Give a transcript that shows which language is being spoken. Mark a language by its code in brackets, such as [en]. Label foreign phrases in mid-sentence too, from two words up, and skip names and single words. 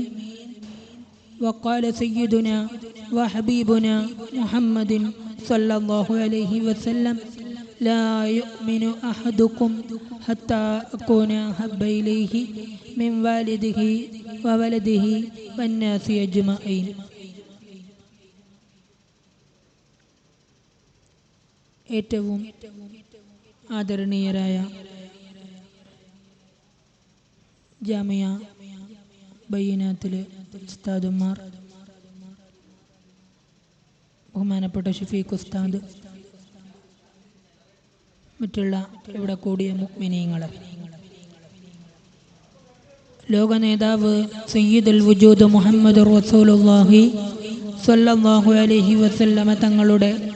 [ar] وقال سيدنا وحبيبنا محمد صلى الله عليه وسلم لا يؤمن أحدكم حتى أكون أحب إليه من والده وولده والناس أجمعين. [ml] ഏറ്റവും ആദരണീയരായ ജാമിയ ബയ്യനാത്തിലെ ഉസ്താദുമാർ, ബഹുമാനപ്പെട്ട ഷഫീഖ് ഉസ്താദ്, മറ്റുള്ള ഇവിടെ കൂടിയ മുഅ്മിനീങ്ങളെ, ലോക നേതാവ് [ar] سيد الوجود محمد رسول الله صلى الله عليه وسلم [ml] തങ്ങളുടെ